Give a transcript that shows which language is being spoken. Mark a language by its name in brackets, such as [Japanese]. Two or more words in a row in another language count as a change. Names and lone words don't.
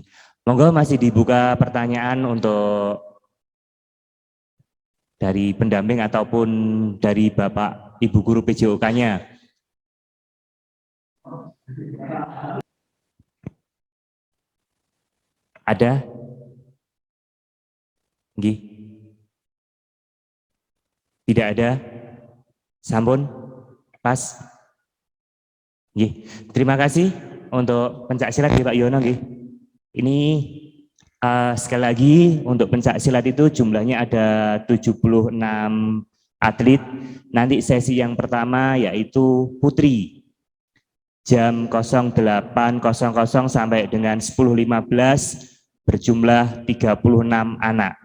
[Indonesian] Monggo masih dibuka pertanyaan untuk dari pendamping ataupun dari Bapak Ibu guru PJOK-nya. Ada? Nggih. Tidak ada? [Javanese] Sampun? Pas? Nggih. [Indonesian] Terima kasih untuk pencak silat Pak Yono nggih. Ini sekali lagi untuk pencak silat itu jumlahnya ada 76 atlet. Nanti sesi yang pertama yaitu putri. Jam 08.00 sampai dengan 10.15 berjumlah 36 anak.